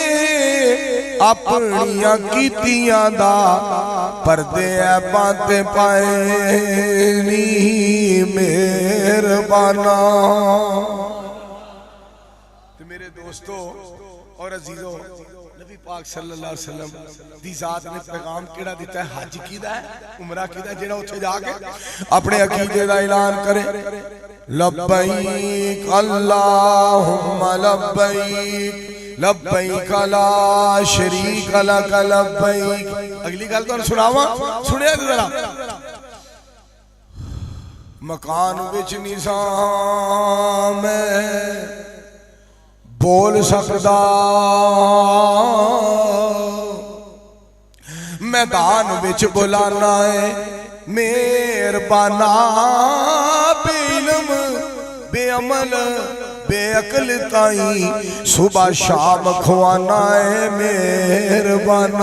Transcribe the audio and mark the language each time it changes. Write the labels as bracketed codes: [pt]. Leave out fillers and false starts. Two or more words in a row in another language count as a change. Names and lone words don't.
[pa] اپنیاں کیتیاں دا پردے عیباں تے پائے نی مہربانا. میرے دوستو اور عزیزو نبی پاک [ar] صلى الله عليه وسلم [pa] دی ذات نے پیغام کیہڑا دتا ہے حج کیہدا ہے عمرہ کیہدا جیہڑا اوتھے جاکے اپنے عقیدے دا اعلان کرے [ar] لبيك اللهم لبيك لبيك لا شريك لك لبيك. [pa] اگلی گل تہانوں سناواں سنیا ذرا مکان وچ نظام بول سکدا میدان وچ بلانا ہے مہربانا بے علم بے عمل بے عقل تائیں صبح شام کھوانا ہے مہربانا.